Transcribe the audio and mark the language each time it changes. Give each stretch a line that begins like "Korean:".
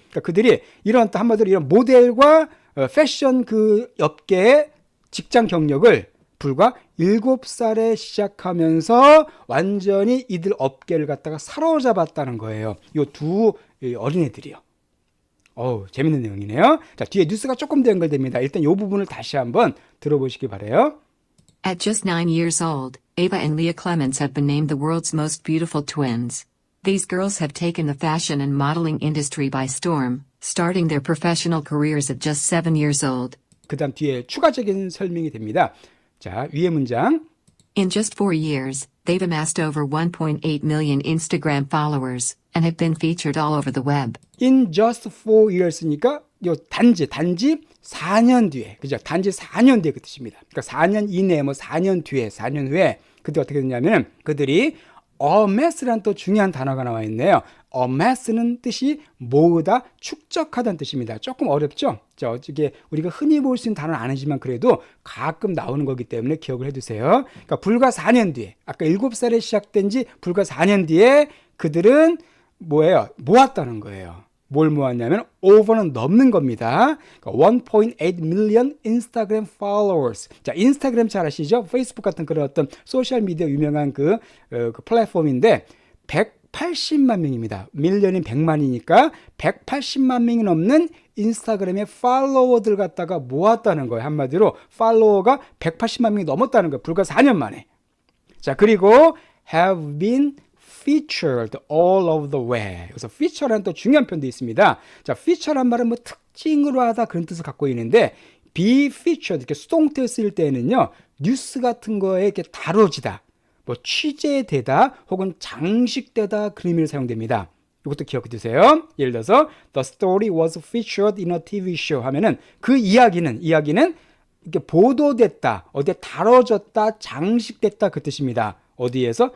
Korean: 그러니까 그들이 이런 한마디로 이런 모델과 패션 그 업계의 직장 경력을 불과 7살에 시작하면서 완전히 이들 업계를 갖다가 사로잡았다는 거예요. 이 두 어린애들이요. 재밌는 내용이네요. 자, 뒤에 뉴스가 조금 더 연결됩니다. 일단 이 부분을 다시 한번 들어보시기 바라요.
English: At just 9 years old, Ava and Leah Clements have been named the world's most beautiful twins. These girls have taken the fashion and modeling industry by storm, starting their professional careers at just 7 years old.
Korean: 그 다음 뒤에 추가적인 설명이 됩니다. 자, 위에 문장.
English: In just 4 years, they've amassed over 1.8 million Instagram followers and have been featured all over the web. In just 4 years
Korean: 니까 요 단지 4년 뒤에, 그죠? 단지 4년 뒤에 그 뜻입니다. 그러니까 4년 이내에 4년 뒤에, 4년 후에 그때 어떻게 됐냐면 그들이 amass라는 또 중요한 단어가 나와 있네요. amass는 뜻이 모으다, 축적하다는 뜻입니다. 조금 어렵죠? 자, 어떻게 우리가 흔히 볼 수 있는 단어는 아니지만 그래도 가끔 나오는 거기 때문에 기억을 해두세요. 그러니까 불과 4년 뒤에, 아까 7살에 시작된 지 불과 4년 뒤에 그들은 뭐예요? 모았다는 거예요. 뭘 모았냐면 over는 넘는 겁니다. 그러니까
English: 1.8 million
Korean: 인스타그램 followers. 자, 인스타그램 잘 아시죠? 페이스북 같은 그런 어떤 소셜 미디어 유명한 그 플랫폼인데 180만 명입니다. 밀리언이 100만이니까 180만 명이 넘는 인스타그램의 팔로워들 갖다가 모았다는 거예요. 한마디로 팔로워가 180만 명이 넘었다는 거예요. 불과 4년 만에.
English: 자, 그리고 have been featured all over the way.
Korean: 그래서 feature라는 또 중요한 표현도 있습니다. 자, feature란 말은 뭐 특징으로 하다 그런 뜻을 갖고 있는데 be featured 이렇게 수동태 쓸 때는요 뉴스 같은 거에 이렇게 다뤄지다, 뭐 취재되다 혹은 장식되다 그런 의미로 사용됩니다. 이것도 기억해 두세요. 예를 들어서
English: the story was featured in a TV show
Korean: 하면은 그 이야기는 이렇게 보도됐다, 어디에 다뤄졌다, 장식됐다 그 뜻입니다. 어디에서?